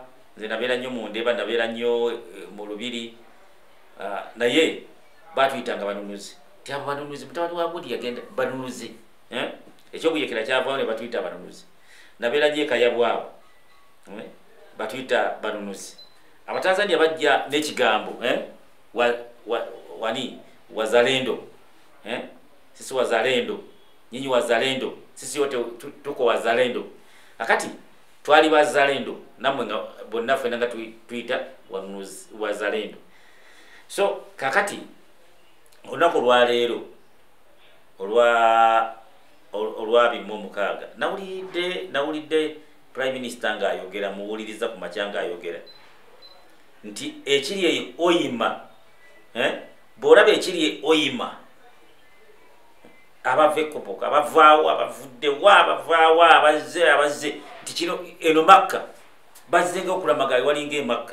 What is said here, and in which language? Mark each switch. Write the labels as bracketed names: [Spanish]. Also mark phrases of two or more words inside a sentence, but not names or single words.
[Ganda] Nze nabeera nnyo mu Ndeeba, nabeera nnyo mu Lubiri, naye batuyitanga banunuzi. Tiabo banunuzi mutabani wako ndi yagenda banunuzi ekyokuyekera kyavaawo ne batuyita banunuzi. Nabeera nnyo ekayabwawo batuyita banunuzi. Abatanzania bajja n'ekigambo [Swahili] wani wazalendo sisi wazalendo nyinyi wazalendo sisi wote tuko wazalendo. [Ganda] Akati twali wazalendo namwe bonna ffenna nga tuyita wazalendo. So kakati olunaku lwaleero olwa 26 nawulidde [English] Prime Minister [Ganda] ng'ayogera, muwuliriza ku makya ng'ayogera nti ekiri eyo oyima bw'olaba ekiri oyima abava ekkopoka abavaawo abavuddewo abavaawo abazze nti kino eno Makka bazzenga okulamagayo walinga emakka.